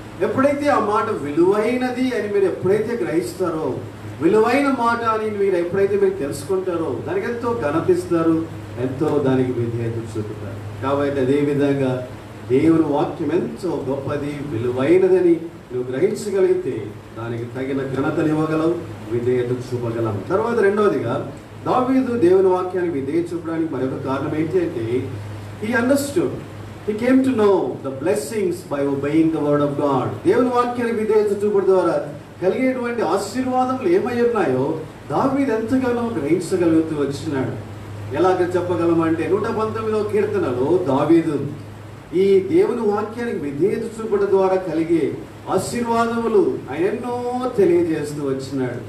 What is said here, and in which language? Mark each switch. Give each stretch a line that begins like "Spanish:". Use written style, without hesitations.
Telugu: ఎప్పుడైతే ఆ మాట విలువైనది అని మీరు ఎప్పుడైతే గ్రహిస్తారో, విలువైన మాట అని మీరు ఎప్పుడైతే మీరు తెలుసుకుంటారో, దానికి ఎంతో ఘనతిస్తారు, ఎంతో దానికి విధేయత చూపుతారు. కాబట్టి అదేవిధంగా దేవుని వాక్యం ఎంతో గొప్పది, విలువైనదని నువ్వు గ్రహించగలిగితే దానికి తగిన ఘనతను ఇవ్వగలవు, విధేయత చూపగలం. తర్వాత రెండవదిగా దావీదు దేవుని వాక్యాన్ని విధేయత చూపడానికి మరొక కారణం ఏంటి అంటే,
English: he understood, he came to know the blessings by obeying the word of God.
Telugu: దేవుని వాక్యాన్ని విధేయత చూపడం ద్వారా కలిగేటువంటి ఆశీర్వాదములు ఏమై ఉన్నాయో దావీదు ఎంతగానో గ్రహించగలుగుతూ వచ్చినాడు. ఎలాగ చెప్పగలమంటే 119వ కీర్తనలో దావీదు ఈ దేవుని వాక్యానికి విధేయత చూపడం ద్వారా కలిగే ఆశీర్వాదములు ఆయన ఎన్నో తెలియజేస్తూ వచ్చినాడు.